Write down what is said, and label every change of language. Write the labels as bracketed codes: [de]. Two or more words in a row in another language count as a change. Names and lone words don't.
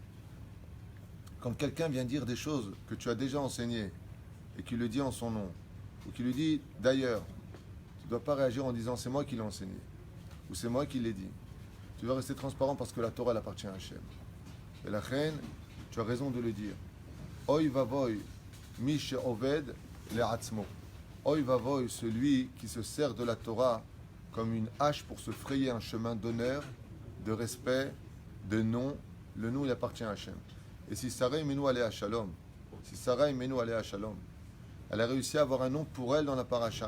[fr] Quand quelqu'un vient dire des choses que tu as déjà enseignées et qu'il le dit en son nom, ou qu'il lui dit d'ailleurs, tu ne dois pas réagir en disant c'est moi qui l'ai enseigné, ou c'est moi qui l'ai dit. Tu dois rester transparent parce que la Torah elle appartient à Hachem. Et la reine, tu as raison de le dire. [he] אוי ואבוי, מי שעובד לעצמו. אוי ואבוי, [fr] celui qui se sert de la Torah comme une hache pour se frayer un chemin d'honneur, de respect, de nom. Le nom il appartient à Hachem. Et si Sarah Imenu allait à Shalom, elle a réussi à avoir un nom pour elle dans la paracha.